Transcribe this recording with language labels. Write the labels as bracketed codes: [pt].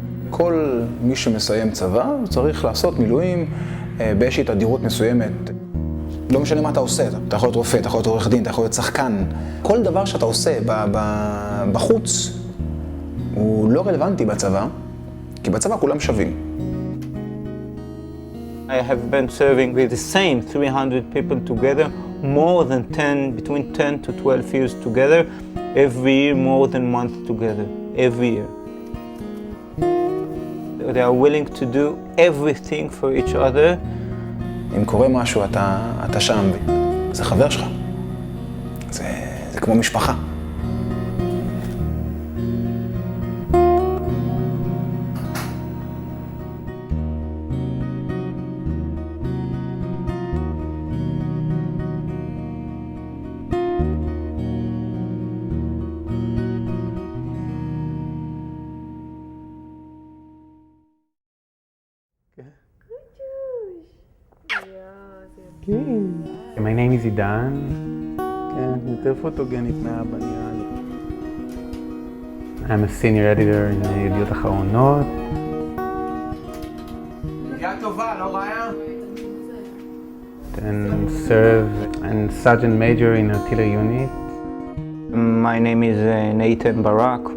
[he] כל מי שמסיים צבא צריך לעשות מילואים באיזושהי תדירות מסוימת. לא משנה מה אתה עושה, אתה יכול להיות רופא, אתה יכול להיות עורך דין, אתה יכול להיות שחקן. כל דבר שאתה עושה בחוץ הוא לא רלוונטי בצבא, כי בצבא כולם שווים. [en] I have been serving with the same 300 people together, more than 10, between 10 to 12 years together, every year more than a month together, every year. They are willing to do everything for each other. [he] אם קורה משהו, אתה שם, זה חבר שלך. זה כמו משפחה. [en] My name is עידן. [he] כן, יותר פוטוגנית מהאבא נראה לי. [en] I'm a senior editor in ידיעות אחרונות. [he] ידיעה טובה, לא רעיה? [en] And serve and sergeant major in artillery unit. My name is Nathan Barak.